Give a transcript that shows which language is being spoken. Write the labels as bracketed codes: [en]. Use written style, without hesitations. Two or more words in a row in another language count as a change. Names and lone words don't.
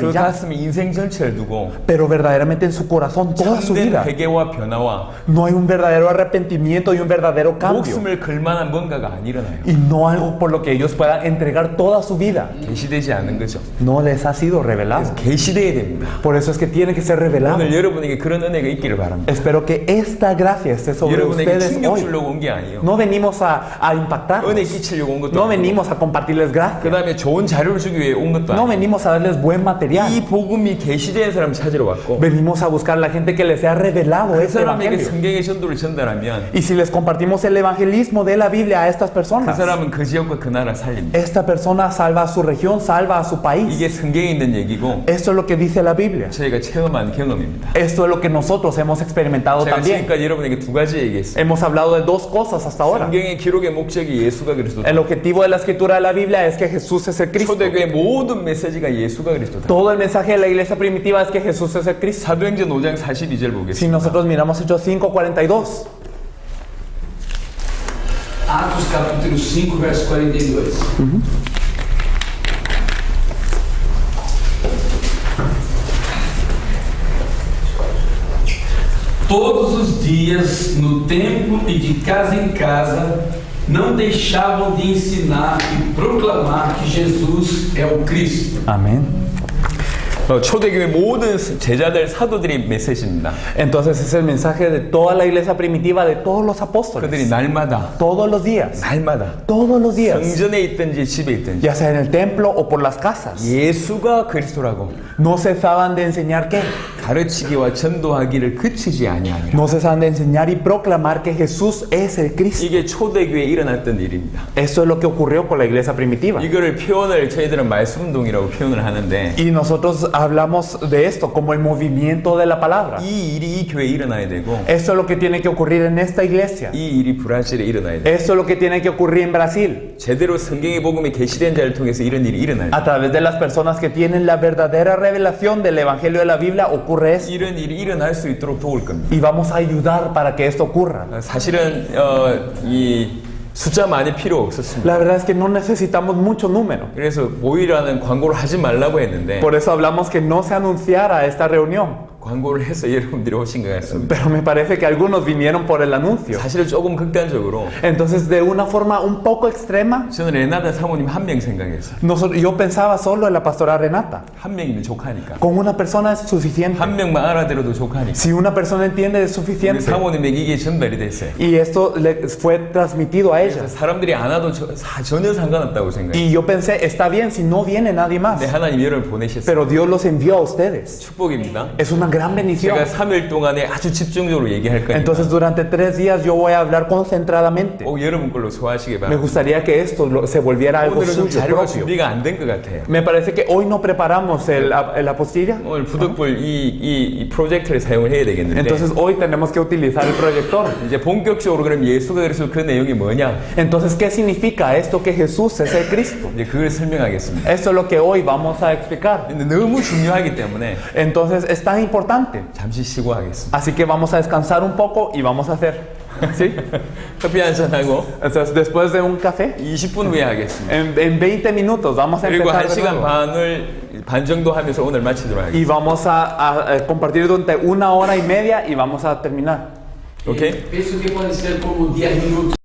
[ko] 그 [es] y ya. [ko] 가슴에 인생 전체를 두고 [es] Pero verdaderamente en su corazón, toda su [ko] 참된 [es] vida, [ko] 회개와 변화와 [es] no hay un verdadero arrepentimiento y un verdadero cambio. [ko] 목숨을 걸 만한 뭔가가 안 일어나요. [es] Y no algo por lo que ellos puedan entregar toda su vida. [ko] 계시되지 않는 거죠. [es] No les ha sido revelado. [ko] 계시돼야 됩니다. [es] Por eso es que tiene que ser revelado. [ko] 오늘 여러분에게 그런 은혜가 있기를 바랍니다. [es] Espero que esta gracia esté sobre [ko] 여러분에게 [es] ustedes [ko] 충격 [es] hoy. [ko] 주려고 온 게 아니에요. [es] No venimos a impactarlos. [ko] 은혜 끼치려고 온 것도 [es] No [ko] 아니고 [es] venimos a compartirles [ko] 그 [es] gracia. [ko] 다음에 좋은 자료를 주기 위해 온 것도 [es] No [ko] 아니고 [es] venimos a darles buen material. [ko] 이 복음이 계시된 사람 찾으러 왔고 [es] Venimos a buscar a la gente que les sea revelado [ko] 그 [es] este [ko] 사람에게 [es] evangelio. [ko] 성경의 전도를 전달하면 [es] Y si les compartimos el evangelismo de la Biblia a estas [ko] 그 [es] personas, [ko] 사람은 그 지역과 그 나라 살립니다. [es] esta persona salva a su región, salva a su país. [ko] 이게 성경에 있는 얘기고 [es] Esto es lo que dice la Biblia. [ko] 저희가 체험한 경험입니다. [es] Esto es lo que nosotros hemos experimentado [ko] 제가 [es] también. [ko] 지금까지 여러분에게 두 가지 얘기했어요. [es] Hemos hablado de dos cosas hasta ahora. [ko] 성경의 기록의 목적이 예수가 그리스도다. [es] El objetivo de la escritura de la Biblia es que Jesús es el Cristo. [ko] 초대교회 모든 메시지가 예수가 그리스도다. [es] Todo el mensaje de la iglesia primitiva es que Jesús es el Cristo. [ko] 사도행전 5장 42절 [es] Si [ko] 보겠습니다. [es] nosotros miramos Hechos 5:42, [pt] Atos capítulo 5, verso 42. Todos os dias, no templo e de casa em casa, não deixavam de ensinar e proclamar que Jesus é o Cristo. [es] amén. [ko] 초대교회 모든 제자들 사도들이 메시지입니다. [es] Entonces es el mensaje de toda la iglesia primitiva, de todos los [ko] 그들이 [es] apóstoles. [ko] 날마다 [es] Todos los días. [ko] 성전에 있든지 집에 있든지 [es] Ya sea en el templo o por las casas. [ko] 예수가 그리스도라고 [es] No cesaban de enseñar qué. [ko] 가르치기와 전도하기를 그치지 아니하니라. [es] No cesaban de enseñar y proclamar que Jesús es el Cristo. [ko] 이게 초대교회에 일어났던 일입니다. [es] Eso es lo que ocurrió con la iglesia primitiva. [ko] 이거를 표현을 저희들은 말씀운동이라고 표현을 하는데 [es] Y nosotros hablamos de esto como el movimiento de la palabra. [ko] 이 일이 이 교회에 일어나야 되고 [es] Esto es lo que tiene que ocurrir en esta iglesia. [ko] 이 일이 브라질에 일어나야 돼. [es] Esto es lo que tiene que ocurrir en Brasil. [ko] 제대로 성경의 복음이 계시된 자를 통해서 이런 일이 일어나야 돼. [es] A través de las personas que tienen la verdadera revelación del Evangelio de la Biblia ocurre esto. [ko] 이런 일이 일어날 수 있도록 도울 겁니다. [es] Y vamos a ayudar para que esto ocurra. [ko] 사실은 이 숫자 많이 필요 없었습니다. [es] La verdad es que no necesitamos mucho número. [ko] 그래서 모이라는 광고를 하지 말라고 했는데 [es] Por eso hablamos que no se anunciara esta reunión. [ko] 광고를 해서 여러분들이 오신 것 같습니다. [es] Pero me parece que algunos vinieron por el anuncio. [ko] 사실은 조금 극단적으로 [es] Entonces, de una forma un poco extrema, [ko] 저는 레나다 사모님 한 명 생각했어요. [es] yo pensaba solo en la pastora Renata. [ko] 한 명이면 족하니까. [es] Con una persona es suficiente. [ko] 한 명만 알아들어도 족하니까. [es] Si una persona entiende es [ko] 우리 [es] suficiente. [ko] 사모님에게 이게 전달이 됐어요. [es] Y esto le fue transmitido a ella. [ko] 사람들이 안 와도 전혀 상관없다고 생각해요. [es] Y yo pensé, está bien si no viene nadie más. [ko] 근데 하나님 여러분을 보내셨어요. [es] Pero Dios los envió a ustedes. [ko] 축복입니다. [es] Es una gran bendición. [ko] 제가 3일 동안에 아주 집중적으로 얘기할 거니까 [es] Entonces, durante 3 días yo voy a hablar concentradamente. [ko] 꼭 여러분 걸로 소화하시기 [es] Me [ko] 바랍니다. [es] gustaría que esto se volviera algo [ko] 오늘은 좀 [es] suyo [ko] 자료가 [es] propio. [ko] 준비가 안 된 것 같아요. [es] Me parece que hoy no preparamos la apostilla. [ko] 오늘 부득불 이 프로젝터를 사용을 해야 되겠는데 [es] Entonces, hoy tenemos que utilizar el proyector. [ko] 이제 본격적으로 그럼 예수가 그래서 그 내용이 뭐냐 [es] Entonces, ¿qué significa esto que Jesús es el Cristo? [ko] 이제 그걸 설명하겠습니다. [es] Esto es lo que hoy vamos a explicar. [ko] 근데 너무 중요하기 때문에 [es] Entonces, es tan importante. [ko] 잠시 쉬고 하겠습니다. [es] Así que vamos a descansar un poco y vamos a hacer. ¿Sí? [ko] 커피 한잔 하고 [es] Entonces, después de un café, [ko] 20분 후에 하겠습니다. [es] en 20 minutos vamos a [ko] 그리고 [es] empezar de [ko] 1시간 [es] nuevo. [ko] 반 정도 하면서 오늘 마치도록 하겠습니다. [es] Y vamos a compartir durante 1 hora y media y vamos a terminar. [ko] 오케이? [pt] Penso que pode ser como 10 minutos.